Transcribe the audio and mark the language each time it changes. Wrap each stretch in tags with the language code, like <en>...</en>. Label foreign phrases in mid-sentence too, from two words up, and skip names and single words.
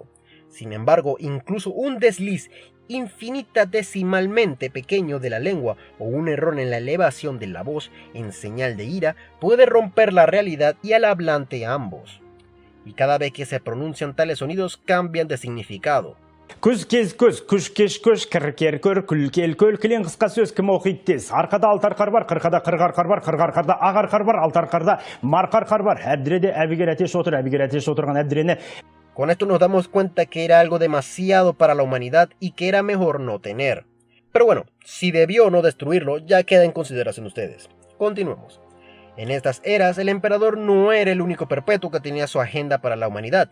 <es>Sin embargo, incluso un desliz infinitesimalmente pequeño de la lengua o un error en la elevación de la voz en señal de ira puede romper la realidad y al hablante ambos. Y cada vez que se pronuncian tales sonidos cambian de significado.</es> <kk>Күз кез көз, күш кеш көш, кір көр, күл көл, кілең қысқа сөз кім оқиды тез. Арқада алты арқар бар, қырқада қырық арқар бар, қырық арқарда ақ арқар бар, алты арқарда марқа арқар бар. Әбдіреде әбігер әтеш отыр, әбігер әтеш отырған әбдірені.</kk> <es>Con esto nos damos cuenta que era algo demasiado para la humanidad y que era mejor no tener. Pero bueno, si debió o no destruirlo ya queda en consideración de ustedes. Continuemos. En estas eras, el emperador no era el único perpetuo que tenía su agenda para la humanidad.</es>